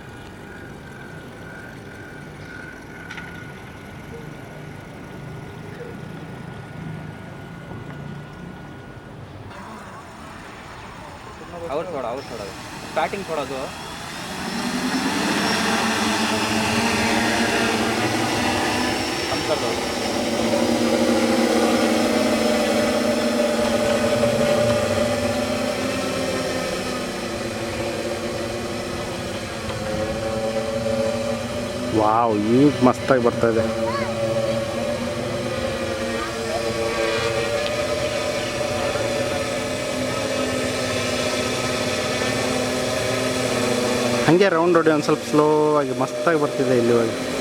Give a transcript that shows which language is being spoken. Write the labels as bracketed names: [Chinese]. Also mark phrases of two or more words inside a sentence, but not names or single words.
[Hindi] और थोड़ा स्टार्टिंग थोड़ा दो. कम कर दो. [Kannada] ವಾವ್, ಈಗ ಮಸ್ತಾಗಿ ಬರ್ತಾ ಇದೆ. ಹಾಗೆ ರೌಂಡ್ ಹೊಡಿ, ಒಂದು ಸ್ವಲ್ಪ ಸ್ಲೋ ಆಗಿ ಮಸ್ತಾಗಿ ಬರ್ತಿದೆ ಇಲ್ಲಿವರೆಗೆ.